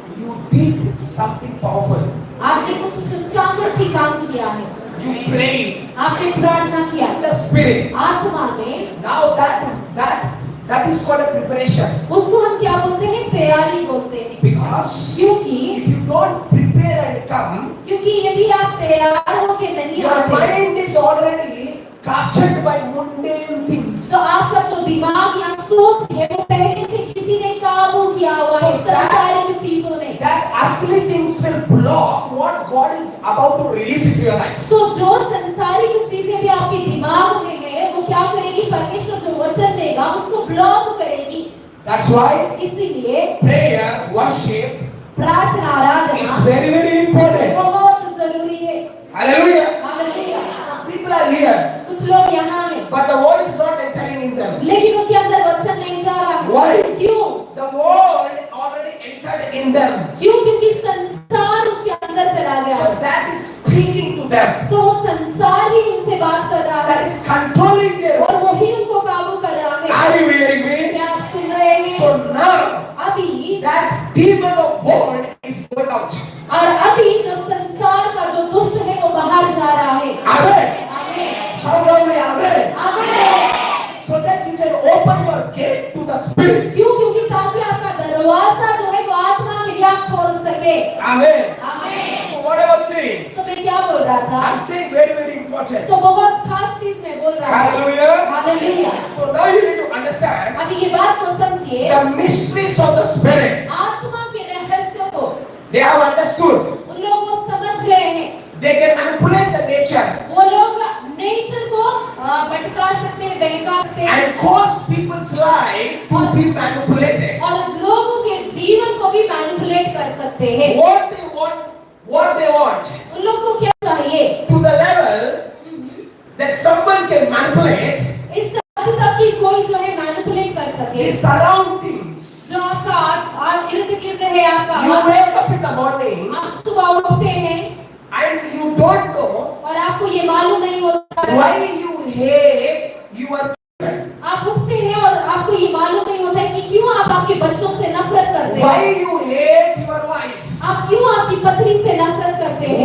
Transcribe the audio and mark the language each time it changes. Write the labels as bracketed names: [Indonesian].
[English] You did something powerful. [Hindi] आपने कुछ सामर्थ्य काम किया है। [English] You prayed. [Hindi] आपने प्रार्थना किया। [English] In the spirit. [Hindi] आत्मा में। [English] Now that is called a preparation. [Hindi] उसको हम क्या बोलते हैं? तैयारी बोलते हैं। [English] Because [Hindi] क्योंकि [English] if you don't prepare and come, [Hindi] क्योंकि यदि आप तैयार होके नहीं [English] your [Hindi] आते, [English] mind is already captured by mundane things. [Hindi] तो आपका जो दिमाग या सोच है वो पहले से किसी ने काबू किया हुआ है, संसारिक चीजों ने। [English] That earthly things will block what God is about to release into your life. [Hindi] So जो संसारिक चीजें भी आपके दिमाग में है, वो क्या करेगी? परमेश्वर जो वचन देगा उसको ब्लॉक करेगी। [English] That's why [Hindi] इसीलिए [English] prayer, worship [Hindi] प्रार्थना आराधना [English] is very, very important. [Hindi] बहुत जरूरी है। [English] Hallelujah. [Hindi] Hallelujah. [English] People are here, [Hindi] कुछ लोग यहाँ हैं, [English] but the word is not entering in them. [Hindi] लेकिन उनके अंदर वचन नहीं जा रहा। [English] Why? [Hindi] क्यों? [English] The word already entered in them. [Hindi] क्यों? क्योंकि संसार उसके अंदर चला गया। [English] So that is speaking to them. [Hindi] So वो संसार ही इनसे बात कर रहा [English] That [Hindi] है [English] is controlling them. [Hindi] और वही उनको काबू कर रहा है। [English] Are you hearing me? [Hindi] क्या आप सुन रहे हैं? [English] So now [Hindi] अभी [English] that demon of world is going out. [Hindi] और अभी जो संसार का जो दुष्ट है वो बाहर जा रहा है। [English] Amen. [Hindi] आमीन। [English] Shout loudly, amen. [Hindi] आमीन। [English] So that you can open your gate to the spirit. [Hindi] क्यों? क्योंकि ताकि आपका दरवाजा जो है वो आत्मा के लिए आप खोल सके। [English] Amen. [Hindi] आमीन। [English] So what I was saying, [Hindi] So मैं क्या बोल रहा था? [English] I'm saying very, very important. [Hindi] So बहुत खास चीज मैं बोल रहा था। [English] Hallelujah. [Hindi] Hallelujah. [English] So now you need to understand [Hindi] अभी ये बात को समझिए। [English] the mysteries of the spirit. [Hindi] आत्मा के रहस्य को [English] They have understood. [Hindi] उन लोगों को समझ गए हैं। [English] They can manipulate the nature [Hindi] वो लोग नेचर को भटका सकते हैं, बहका सकते हैं [English] and cause people's life to be manipulated. [Hindi] और लोगों के जीवन को भी मैनिपुलेट कर सकते हैं। [English] What they want [Hindi] उन लोग को क्या चाहिए? [English] to the level that some someone can manipulate [Hindi] इस हद तक कि कोई जो है मैनिपुलेट कर सके, [English] the surroundings. [Hindi] जो आपका इर्द गिर्द है आपका, [English] You wake up in the morning [Hindi] आप सुबह उठते हैं [English] and you don't know [Hindi] और आपको ये मालूम नहीं होता है, [English] why you hate your children. [Hindi] आप उठते हैं और आपको ये मालूम नहीं होता है कि क्यों आप आपके बच्चों से नफरत करते [English] Why [Hindi] हैं, [English] you hate your wife. [Hindi] आप क्यों आपकी पत्नी से नफरत करते हैं,